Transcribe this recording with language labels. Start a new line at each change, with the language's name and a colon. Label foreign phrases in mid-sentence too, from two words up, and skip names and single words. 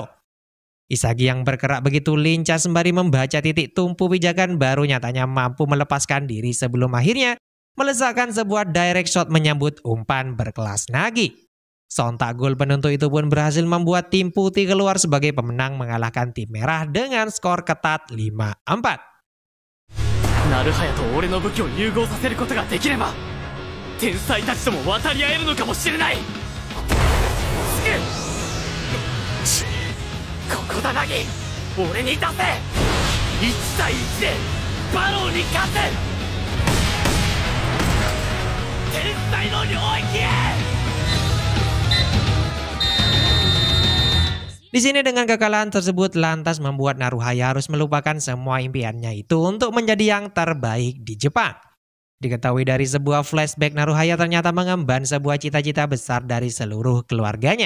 Indonesian: Isagi yang bergerak begitu lincah sembari membaca titik tumpu pijakan baru nyatanya mampu melepaskan diri sebelum akhirnya melesakkan sebuah
English: direct shot
Indonesian: menyambut umpan berkelas Nagi. Sontak gol penentu itu pun berhasil membuat tim putih keluar sebagai pemenang mengalahkan tim merah dengan skor ketat 5-4.
Japanese: ナルハヤと俺の武器を融合させることができれば天才たちとも渡り合えるのかもしれない。ここだナギ、俺に出せ。1対1でバローに勝つ。天才の領域へ。
Indonesian: Di sini dengan kekalahan tersebut lantas membuat Naruhaya harus melupakan semua impiannya itu untuk menjadi yang terbaik di Jepang. Diketahui dari sebuah flashback, Naruhaya ternyata mengemban sebuah cita-cita besar dari seluruh keluarganya.